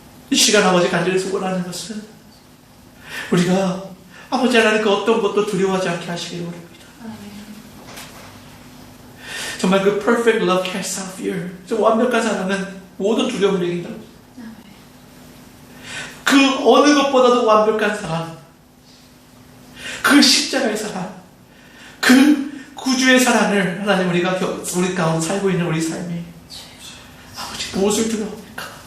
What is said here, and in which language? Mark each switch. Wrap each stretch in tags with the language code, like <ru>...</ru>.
<ko>이 시간 아버지 간절히 소원하는 것은 우리가 아버지 하나님 그 어떤 것도 두려워하지 않게 하시기를 원합니다. 아멘. 정말 그</ko> <en>perfect love casts out fear.</en> <ko>저 완벽한 사랑은 모든 두려움을 이긴다. 그 어느 것보다도 완벽한 사랑, 그 십자가의 사랑, 그 구주의 사랑을 하나님 우리가 우리 가운데 살고 있는 우리 삶이 아버지 무엇을 두려워합니까?</ko>